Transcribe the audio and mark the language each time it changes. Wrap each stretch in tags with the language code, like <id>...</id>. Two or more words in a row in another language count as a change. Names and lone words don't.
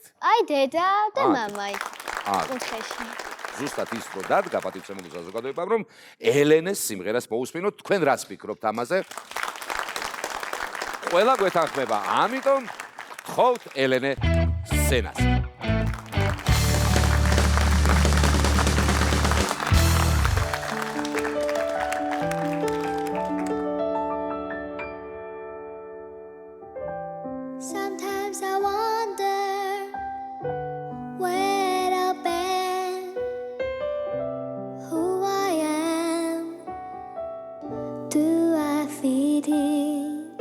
<ka>აი დედა და მამაი. აა კუთხეში. ზუსტად ის რო დადგა პატივცემული საზოგადოებამ, რომ ელენეს სიმღერას მოусმინოთ, თქვენ რას ფიქრობთ ამაზე? ყველა გვეთანხმება, ამიტომ გთხოვთ ელენე სცენას.</ka> <en>Sometimes I wonder where I've been, who I am, do I fit in,</en>